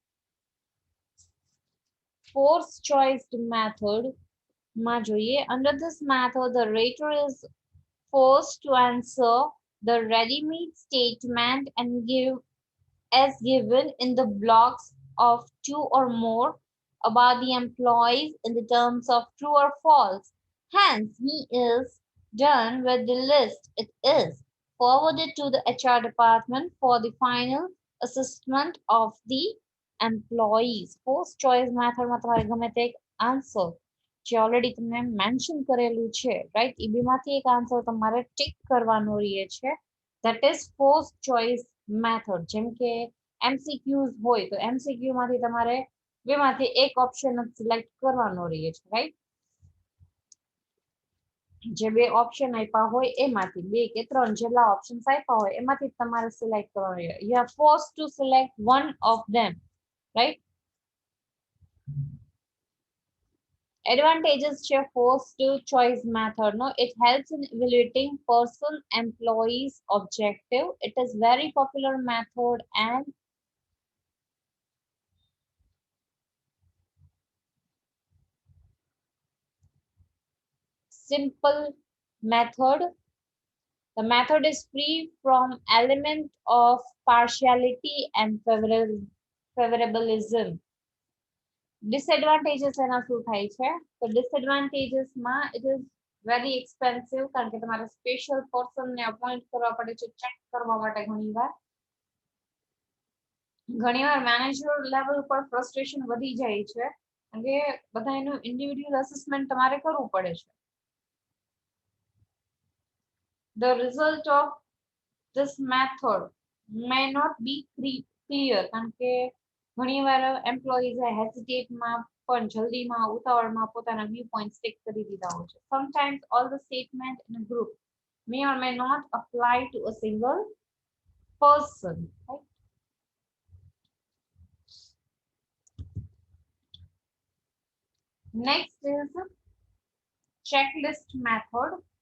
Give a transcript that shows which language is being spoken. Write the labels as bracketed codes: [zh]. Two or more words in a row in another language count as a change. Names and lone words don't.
[en] Forced choice method under this method the rater is forced to answer the ready-made statement and give as given in the blocks of two or more about the employees in the terms of true or false. Hence, he is done with the list. It is forwarded to the HR department for the final assessment of the employees. First choice method [gu] માં તમારે ગમે તે એક આન્સર જે ઓલરેડી તમને મેન્શન કરેલું છે રાઈટ એ બેમાંથી એક આન્સર તમારે ટિક કરવાનો રહે છે [en] that is first choice method. [gu] જેમ કે MCQs હોય તો MCQ માંથી તમારે બેમાંથી એક ઓપ્શન જ સિલેક્ટ કરવાનો રહે છે રાઈટ. જે બે ઓપ્શન આપ્યા હોય એમાંથી બે કે ત્રણ જેટલા ઓપ્શન્સ આપ્યા હોય એમાંથી તમારે સિલેક્ટ કરવાનું છે. [en] You are forced to select one of them, right? Advantages છે forced choice method. No, it helps in evaluating person employees objective. It is very popular method and simple method. The method is free from element of partiality and favorabilism. [gu] Disadvantages એના શું થાય છે તો disadvantages માં [en] it is very expensive [gu] કારણ કે તમારે [en] special person [gu] ને અપોઇન્ટ કરવા પડે છે ચેક કરવા માટે ઘણીવાર [en] manager level [gu] પર ફ્રસ્ટ્રેશન વધી જાય છે કારણ કે બધા એનું [en] individual assessment [gu] તમારે કરવું પડે છે. [en] The result of this method may not be clear [gu] કારણ કે ઘણીવાર એમ્પ્લોઈઝ હેસિટેટમાં પણ જલ્દીમાં ઉતાવળમાં પોતાના [en] view point stick [gu] કરી દીધા હોય છે. [en] Sometimes all the statement in a group may or may not apply to a single person. Right? Next is checklist method.